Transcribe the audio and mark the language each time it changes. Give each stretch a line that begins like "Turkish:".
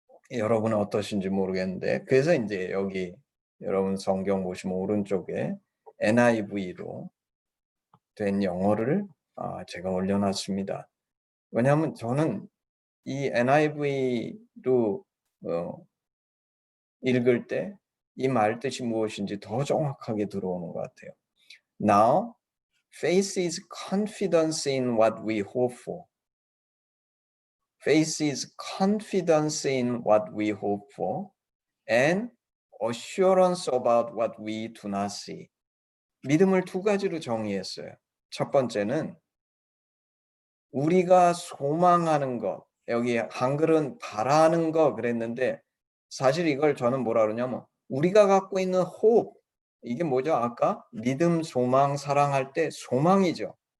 Korean: 여러분은 어떠신지 모르겠는데, 그래서 이제 여기 여러분 성경 보시면 오른쪽에 NIV로 된 영어를 제가 올려놨습니다. 왜냐하면 저는 이 NIV로 읽을 때 이 말 뜻이 무엇인지 더 정확하게 들어오는 것 같아요.
English: Now, faith is confidence in what we hope for. Faith is confidence in what we hope for and assurance about what we do not see.
Korean: 믿음을 두 가지로 정의했어요. 첫 번째는 우리가 소망하는 것, 여기 한글은 바라는 것 그랬는데 사실 이걸 저는 뭐라 그러냐면 우리가 갖고 있는 hope, 이게 뭐죠? 아까 믿음, 소망, 사랑할 때 소망이죠.